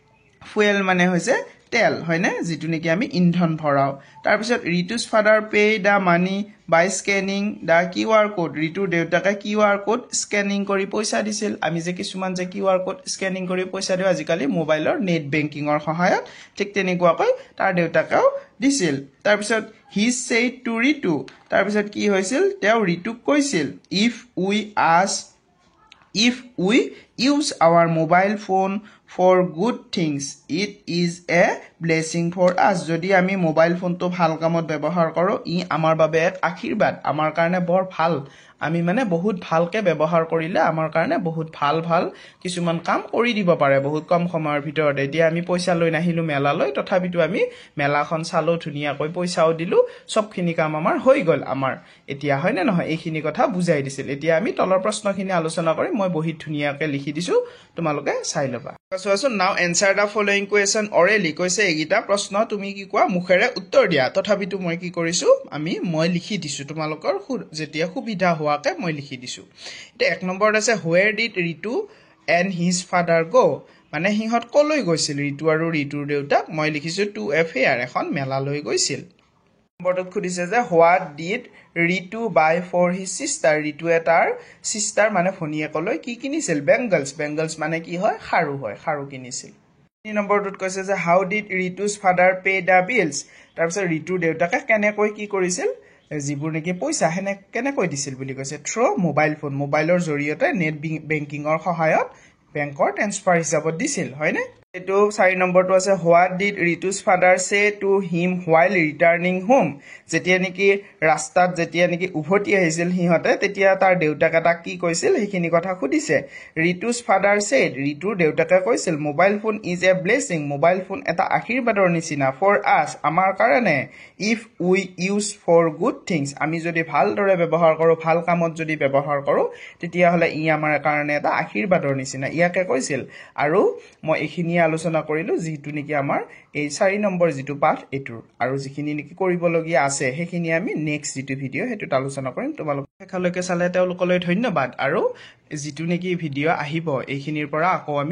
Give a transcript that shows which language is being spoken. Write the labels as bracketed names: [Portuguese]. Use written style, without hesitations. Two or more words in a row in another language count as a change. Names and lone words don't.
[Assamese] ফুৱেল মানে হৈছে তেল হয়নে যেটো নেকি আমি ইন্ধন ভৰাও তাৰ পিছত [English] Ritu's father pay the money by scanning the QR code [Assamese] ৰিতুৰ দেউতাকে [English] QR code scanning [Assamese] কৰি পইচা দিছিল আমি যে কিছুমান যে [English] QR code scanning [Assamese] কৰি পইচা দিও আজিকালি মোবাইলৰ [English] net banking [Assamese] সহায়ত ঠিক তেনেকুৱাকৈ তাৰ দেউতাকেও দিছিল তাৰ পিছত [English] he said to Ritu [Assamese] তাৰ পিছত কি হৈছিল তেওঁ ৰিতুক কৈছিল [English] if we use our mobile phone for good things it is a blessing for us [Assamese] যদি আমি মোবাইল ফোনটো ভাল কামত ব্যৱহাৰ কৰো ই আমাৰ বাবে এক আশীৰ্বাদ আমাৰ কাৰণে বৰ ভাল আমি মানে বহুত ভালকে ব্যৱহাৰ কৰিলে আমাৰ কাৰণে বহুত ভাল কিছুমান কাম কৰি দিব পাৰে বহুত কম সময়ৰ ভিতৰতে এতিয়া আমি পইচা লৈ নাহিলো মেলালৈ তথাপিতো আমি মেলাখন চালো ধুনিয়াকৈ পইচাও দিলো সবখিনি কাম আমাৰ হৈ গল আমাৰ এতিয়া হয় না নহয় এইখিনি কথা বুজাই দিছিল এতিয়া আমি তলৰ প্ৰশ্নখিনি আলোচনা কৰিম মই বহিত ধুনিয়াকৈ লিখি দিছো তোমালোকে চাই লবা [English] so now answer the following question orally [Assamese] কৈছে এইগিটা প্ৰশ্ন তুমি কি কোৱা মুখেৰে উত্তৰ দিয়া তথাপিতো মই কি কৰিছো মই লিখি দিছো তোমালোকৰ যেতিয়া সুবিধা হোৱাকে মই লিখি দিছো এটা এক নম্বৰত আছে [English] where did Ritu and his father go [Assamese] মানে হিহত কলৈ গৈছিল ৰিতু আৰু ৰিতুৰ দেউতাক মই লিখিছো [English] to a fair [Assamese] এখন মেলালৈ গৈছিল নম্বৰটোত খুদিছে যে [English] what did Ritu buy for his sister [Assamese] ৰিতু এটাৰ sister মানে ভনিয়েকলৈ কি কিনিছিল bangles মানে কি হয় খাৰু কিনিছিল তিনি নম্বৰটোত কৈছে যে [English] how did Ritu's father pay the bills [Assamese] তাৰ পিছত ৰিতুৰ দেউতাকে কেনেকৈ কি কৰিছিল যিবোৰ নেকি পইচা কেনেকৈ দিছিল বুলি কৈছে [English] through mobile phone [Assamese] মোবাইলৰ জৰিয়তে [English] net banking [Assamese] সহায়ত বেংকৰ ট্ৰান্সফাৰ হিচাপত দিছিল হয়নে এটো 4 নম্বৰটো আছে [English] what did Ritu's father say to him while returning home [Assamese] যেতিয়া নেকি ৰাস্তাত যেতিয়া নেকি উভতি আহিছিল হিহতে তেতিয়া তাৰ দেউতাকে তাক কি কৈছিল হেখিনি কথা খুদিছে [English] Ritu's father said [Assamese] ৰিতুৰ দেউতাকে কৈছিল [English] mobile phone is a blessing [Assamese] মোবাইল ফোন এটা আশীৰ্বাদৰ নিচিনা [English] for us [Assamese] আমাৰ কাৰণে [English] if we use for good things [Assamese] আমি যদি ভালদৰে ব্যৱহাৰ কৰো ভাল কামত যদি ব্যৱহাৰ কৰো তেতিয়া হলে ই আমাৰ কাৰণে এটা আশীৰ্বাদৰ নিচিনা ইয়াকে কৈছিল আৰু মই এখিনি আলোচনা কৰিলো যেটো নেকি আমাৰ এই 4 নম্বৰ যেটো পাঠ এটোৰ আৰু যিখিনি নেকি কৰিবলগীয়া আছে হেখিনি আমি নেক্সট যেটো ভিডিও হেটো আলোচনা কৰিম তোমালোক হেখালৈকে চালে তেওঁলোকলৈ ধন্যবাদ আৰু যেটো নেকি ভিডিও আহিব এইখিনিৰ পৰা আকৌ আমি